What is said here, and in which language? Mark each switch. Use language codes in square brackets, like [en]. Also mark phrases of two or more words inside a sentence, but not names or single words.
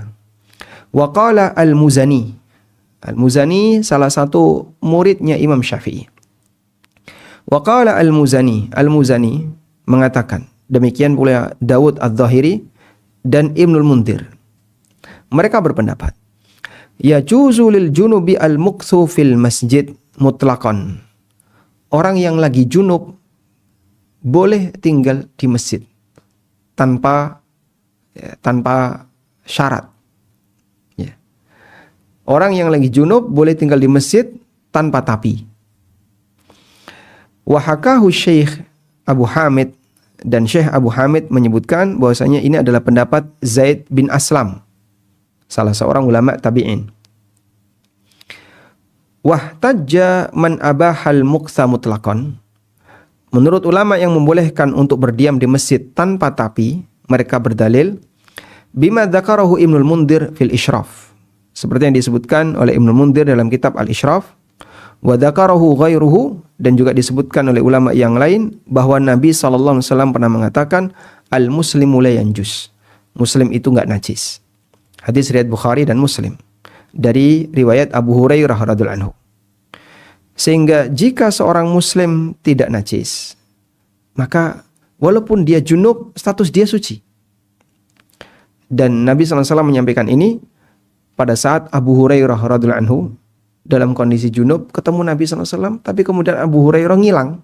[ar] وقال المزني. [id] Al-Muzani salah satu muridnya Imam Syafi'i. [ar] وقال المزني. [id] Al-Muzani mengatakan, demikian pula Dawud Adz-Dzahiri dan Ibnul Munzir. Mereka berpendapat, [ar] يجوز للجنب المكث في المسجد مطلقا. [id] Orang yang lagi junub boleh tinggal di masjid tanpa syarat. Ya. Orang yang lagi junub boleh tinggal di masjid tanpa tapi. [ar] وحكاه [id] Syekh Abu Hamid, dan Syekh Abu Hamid menyebutkan bahwasanya ini adalah pendapat Zaid bin Aslam, salah seorang ulama tabi'in. [ar] واحتج من أباح المكث مطلقا. [id] Menurut ulama yang membolehkan untuk berdiam di masjid tanpa tapi, mereka berdalil [ar] بما ذكره ابن المنذر في الإشراف, [id] seperti yang disebutkan oleh Ibnul Munzir dalam kitab Al-Isyraf, [ar] وذكره غيره, [id] dan juga disebutkan oleh ulama yang lain bahwa Nabi [ar] صلى الله عليه وسلم [id] pernah mengatakan [ar] المسلم لا ينجس. [id] Muslim itu enggak najis. Hadis riwayat Bukhari dan Muslim dari riwayat Abu Hurairah [ar] رضي الله عنه. [id] Sehingga jika seorang muslim tidak najis, maka walaupun dia junub, status dia suci. Dan Nabi SAW menyampaikan ini pada saat Abu Hurairah [ar] رضي الله عنه [id] dalam kondisi junub ketemu Nabi SAW, tapi kemudian Abu Hurairah ngilang.